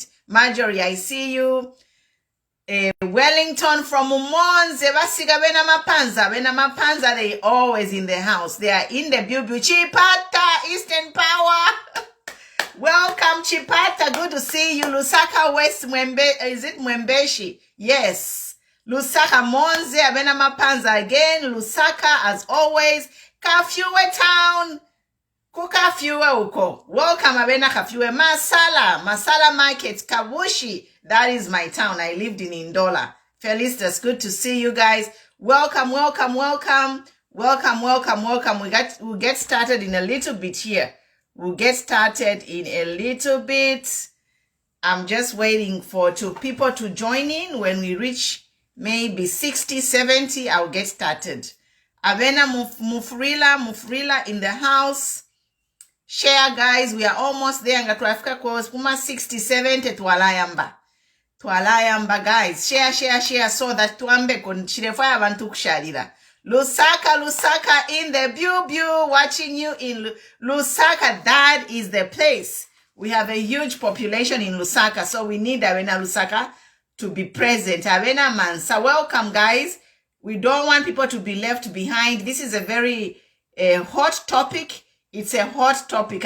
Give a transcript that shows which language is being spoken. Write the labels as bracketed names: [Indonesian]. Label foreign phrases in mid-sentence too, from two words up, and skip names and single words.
[English] Marjorie, I see you. Wellington from Umonze, Basiga Bena Mapanza, they always in the house. They are in the Biu Chipata, Eastern Power. Welcome, Chipata. Good to see you. Lusaka West is it Mwembeshi? Yes. Lusaka Monze, Abena Mapanza again. Lusaka, as always. Kafue town. [Bemba] Kukafue uko. [English] Welcome, Abena Kafue. Masala Market, Kabushi. That is my town. I lived in Indola. Felicitas, good to see you guys. Welcome. We'll get started in a little bit here. I'm just waiting for 2 people to join in. When we reach maybe 60, 70, I'll get started. Avena Mufrila in the house. Share, guys. We are almost there. [Bemba] Ngatwafika cause kuma 60, 70 Twalayamba, guys. Share so that tuambe konchirefaya abantu kusharira. [English] Lusaka in the Biu, watching you in Lusaka. That is the place. We have a huge population in Lusaka, so we need Avena Lusaka to be present. [Bemba] Avena Mansa, [English] welcome, guys. We don't want people to be left behind. This is a very hot topic. It's a hot topic.